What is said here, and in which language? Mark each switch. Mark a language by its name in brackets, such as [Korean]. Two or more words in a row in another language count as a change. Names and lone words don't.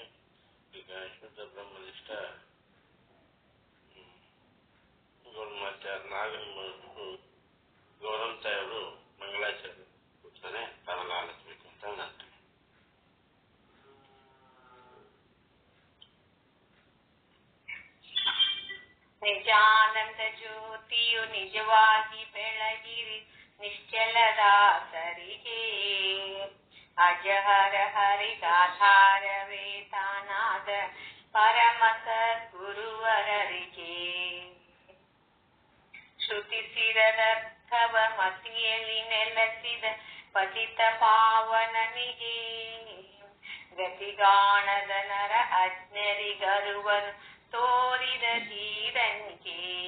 [Kannada] ಈಗ ಶುದ್ಧ ಬ್ರಹ್ಮನಿಷ್ಠ ಗೌರಮಾಚಾರ್ಯ ಗೌರವಂತಾಯಿ ಅವರು ಮಂಗಳಾಚಾರ್ಯ ಕೂರ್ತಾರೆ. ತಾವೆಲ್ಲ ಆಲಿಸ್ಬೇಕು ಅಂತ ನಂತರ ನಿಜಾನಂದ ಜ್ಯೋತಿಯು ನಿಜವಾಗಿ ಬೆಳಗಿರಿ ನಿಶ್ಚಲದಾಸರಿಗೆ, ಅಜಹರ ಹರಿಗಾಧಾರವೇ ತಾನಾದ ಪರಮ ಸದ್ಗುರುವರರಿಗೆ, ಶ್ರುತಿಸಿರದರ್ಥವ ಮತಿಯಲ್ಲಿ ನೆಲೆಸಿದ ಪತಿತ ಪಾವನನಿಗೆ, ಗತಿಗಾಣದ ನರ ಅಜ್ಞರಿಗರುವನು ತೋರಿದ ಧೀರನಿಗೆ,